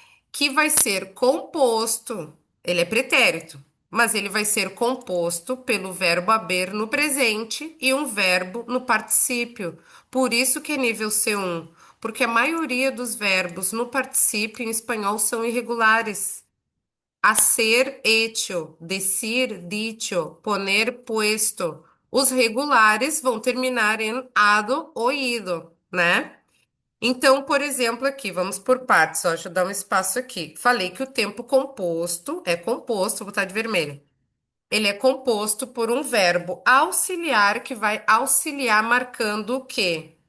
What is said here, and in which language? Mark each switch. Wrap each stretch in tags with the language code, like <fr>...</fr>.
<pt>Que vai ser composto, ele é pretérito, mas ele vai ser composto pelo verbo haber no presente e um verbo no particípio. Por isso que é nível C1, porque a maioria dos verbos no particípio em espanhol são irregulares.</pt> <es>Hacer, hecho, decir, dicho, poner, puesto.</es> <pt>Os regulares vão terminar em ado ou ido, né? Então, por exemplo, aqui, vamos por partes, ó, deixa eu dar um espaço aqui. Falei que o tempo composto é composto, vou botar de vermelho. Ele é composto por um verbo auxiliar que vai auxiliar marcando o quê?</pt>